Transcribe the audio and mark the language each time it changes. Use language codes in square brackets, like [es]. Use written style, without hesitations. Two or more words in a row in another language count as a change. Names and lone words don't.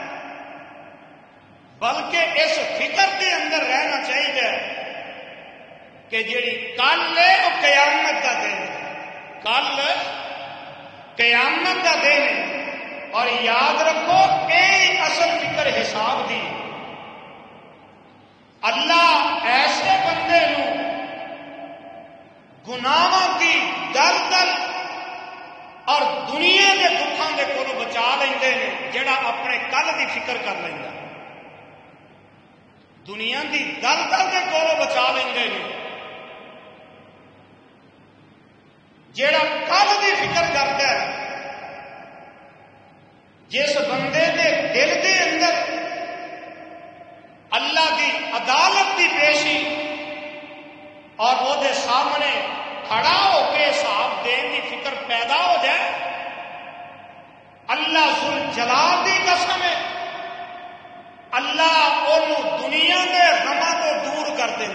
[ur] بلکہ اس فکر کے اندر رہنا چاہیے کہ جیڑی کل ہے وہ قیامت کا دن ہے. کل قیامت کا دن ہے، اور یاد رکھو یہ اصل فکر حساب دی. [pa] اللہ ایسے بندے نو گناہاں کی دلدل اور دنیا کے دکھاں دے کولوں بچا لیندے نے جڑا اپنے کل دی فکر کر لیندا. دنیا کی دلدل کے کولوں بچا لیندے نے جیڑا کل دی فکر کرتا ہے. جس بندے دے دل دے اندر اللہ کی عدالت کی پیشی اور وہ دے سامنے کھڑا ہو کے حساب دین کی فکر پیدا ہو جائے، اللہ ذوالجلال دی قسم ہے اللہ انہوں دنیا کے غماں کو دور کر دیں.